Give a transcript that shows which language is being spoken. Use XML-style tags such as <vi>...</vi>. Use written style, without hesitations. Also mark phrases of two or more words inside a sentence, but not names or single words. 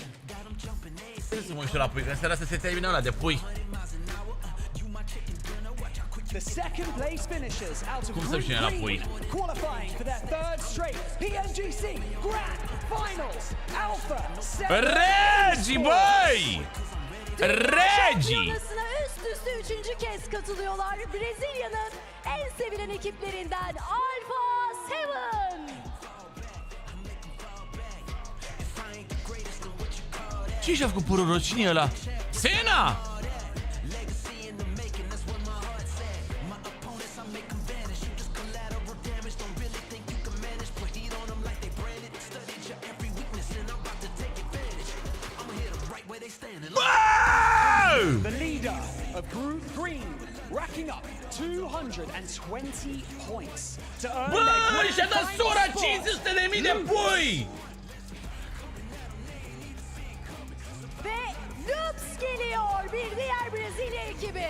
<ro>Să mă uit și eu la pui, că în seara asta se termină ăla de pui.</ro> <en>The second place finishers out of</en> <ro>Cum să</ro> <en>Group</en> <ro>știe la pui?</ro> <en>Green, qualifying for their third straight Pmgc Grand Finals Alpha 7.</en> <ro>Regi, băi! Regi!</ro> <tr>Şampiyonasına üst üste 3. kez katılıyorlar. Brezilya'nın en sevilen ekiplerinden Alpha 7.</tr> <ro>Ce și-a făcut părul roz? Cine e ăla? Sena!</ro> <en>The leader of Group Green, racking up 220 points to earn</en> <ro>Bă,</ro> <en>their</en> <ro>și-a dat</ro> <en>grand</en> <ro>sora</ro> <en>final spot.</en> <ro>500.000 de pui!</ro> <tr>Ve Lux geliyor bir diğer Brezilya ekibi.</tr>